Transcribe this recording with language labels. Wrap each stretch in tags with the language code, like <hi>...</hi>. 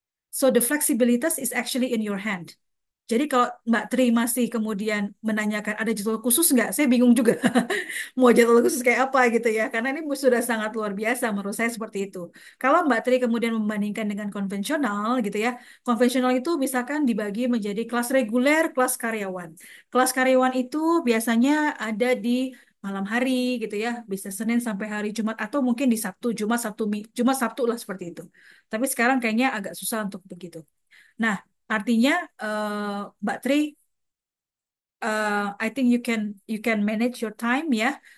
<en>So, the flexibilities is actually in your hand.</en> <id>Jadi kalau Mbak Tri masih kemudian menanyakan ada jadwal khusus nggak, saya bingung juga mau jadwal khusus kayak apa gitu ya. Karena ini sudah sangat luar biasa menurut saya seperti itu. Kalau Mbak Tri kemudian membandingkan dengan konvensional gitu ya, konvensional itu misalkan dibagi menjadi kelas reguler, kelas karyawan. Kelas karyawan itu biasanya ada di malam hari gitu ya, bisa Senin sampai hari Jumat atau mungkin di Sabtu, Jumat, Sabtu, Jumat, Sabtu lah seperti itu. Tapi sekarang kayaknya agak susah untuk begitu. Nah, artinya Mbak Tri,</id> <en>I think you can manage your time</en> <id>ya.</id>